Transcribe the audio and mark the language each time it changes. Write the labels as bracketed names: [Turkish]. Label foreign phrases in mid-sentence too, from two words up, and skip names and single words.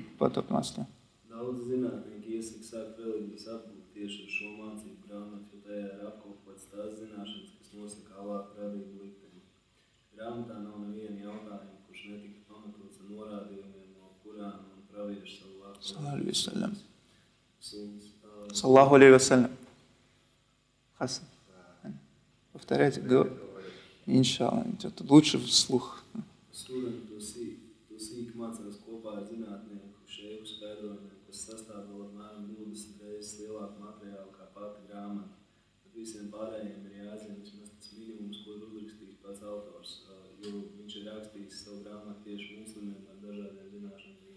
[Latvian] Daudz zinātnieki iesaka sākt reliģijas apgūt tieši ar šo mācību grāmatu, jo tajā ir apkopots tās zināšanas, kas nosaka Allāha radību likteni. Grāmatā nav neviena jautājuma, kurš netika pamatots ar norādījumiem no Kurāna un praviešu [Arabic] صلى الله عليه وسلم. [Russian] Хасан. Повторяйте, иншалла. Тут лучше вслух. [Latvian] Studenti to sīk mācās kopā ar zinātnieku šeiku skaidrojumiem, kas sastāv vēl apmēram 20 reizes lielāku materiālu kā pati grāmata. Bet visiem pārējiem ir jāzina vismaz tas minimums, ko ir uzrakstījis pats autors, jo viņš ir rakstījis savu grāmatu tieši muslimiem ar dažādiem zināšanām.